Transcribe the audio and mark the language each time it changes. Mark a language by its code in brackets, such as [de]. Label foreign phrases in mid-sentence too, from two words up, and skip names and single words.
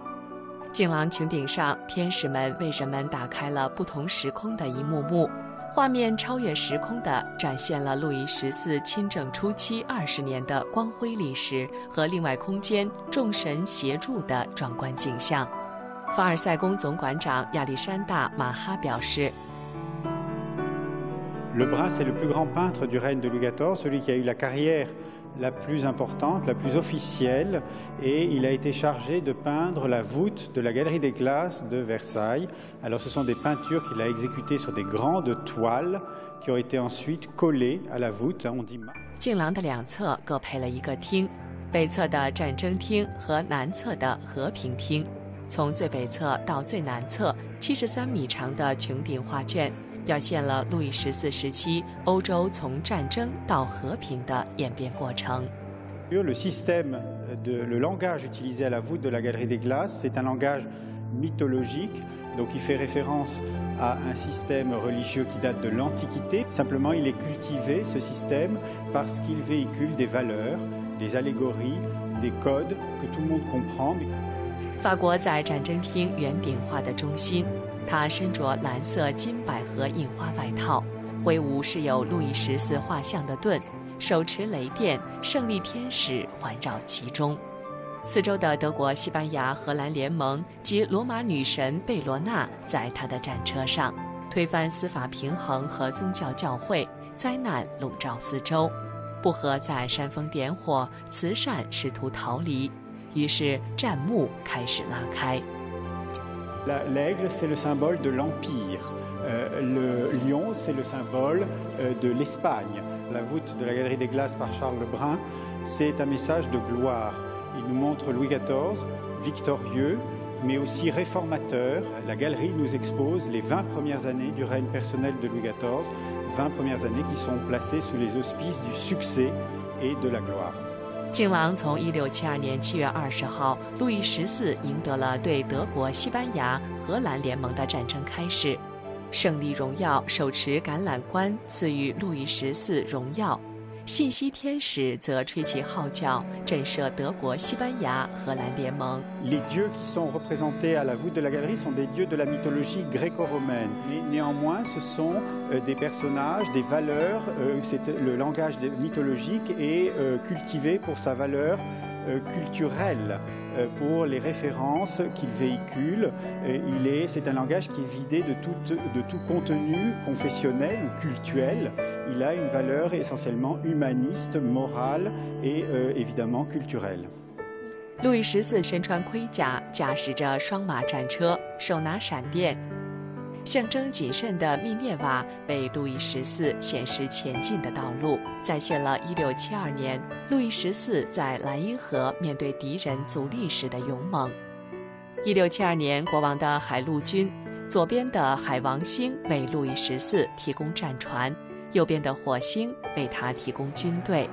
[zh] 镜廊穹顶上，天使们为人们打开了不同时空的一幕幕，画面超越时空地展现了路易14亲政初期20年的光辉历史和另外空间众神协助的壮观景象。凡尔赛宫总馆长亚历山大·马哈表示 [fr] ：“Lebrun c'est le plus grand peintre du règne de Louis XIV, celui qui a eu la carrière la plus importante, la plus officielle, et il a été chargé de peindre la voûte de la Galerie des Glaces de Versailles. Alors ce sont des peintures qu'il a exécutées sur des grandes toiles qui ont été ensuite collées à la voûte. On dit [zh] 镜廊的两侧各配了一个厅，北侧的战争厅和南侧的和平厅。从最北侧到最南侧，73米长的穹顶画卷表现了路易14时期欧洲从战争到和平的演变过程。 [fr] Le système le langage utilisé à la voûte de la Galerie des Glaces, c'est un langage mythologique, donc il fait référence à un système religieux qui date de l'Antiquité. Simplement, il est cultivé, ce système, parce qu'il véhicule des valeurs, des allégories, des codes que tout le monde comprend. [zh] 法国在战争厅圆顶画的中心，他身着蓝色金百合印花外套，挥舞是有路易14画像的盾，手持雷电，胜利天使环绕其中。四周的德国、西班牙、荷兰联盟及罗马女神贝罗纳在他的战车上，推翻司法平衡和宗教教会，灾难笼罩四周，不和在煽风点火，慈善试图逃离。于是战幕开始拉开。 [fr] L'aigle, c'est le symbole de l'Empire. Le lion, c'est le symbole de l'Espagne. La voûte de la Galerie des Glaces par Charles Lebrun, c'est un message de gloire. Il nous montre Louis XIV victorieux, mais aussi réformateur. La galerie nous expose les 20 premières années du règne personnel de Louis XIV, 20 premières années qui sont placées sous les auspices du succès et de la gloire. [zh] 镜廊从1672年7月20号，路易14赢得了对德国、西班牙、荷兰联盟的战争开始，胜利荣耀手持橄榄冠赐予路易14荣耀，信息天使则吹起号角，震慑德国、西班牙、荷兰联盟。 [fr] Les dieux qui sont représentés à la voûte de la galerie sont des dieux de la mythologie gréco-romaine. Mais néanmoins, ce sont des personnages, des valeurs. Le langage mythologique est cultivé pour sa valeur culturelle, pour les références qu'il véhicule. C'est un langage qui est vidé de tout contenu confessionnel ou cultuel. Il a une valeur essentiellement humaniste, morale et évidemment culturelle. [zh] 路易14身穿盔甲，驾驶着双马战车，手拿闪电，象征谨慎的密涅瓦为路易14显示前进的道路，再现了1672年路易14在莱茵河面对敌人阻力时的勇猛。1672年，国王的海陆军，左边的海王星为路易14提供战船，右边的火星为他提供军队。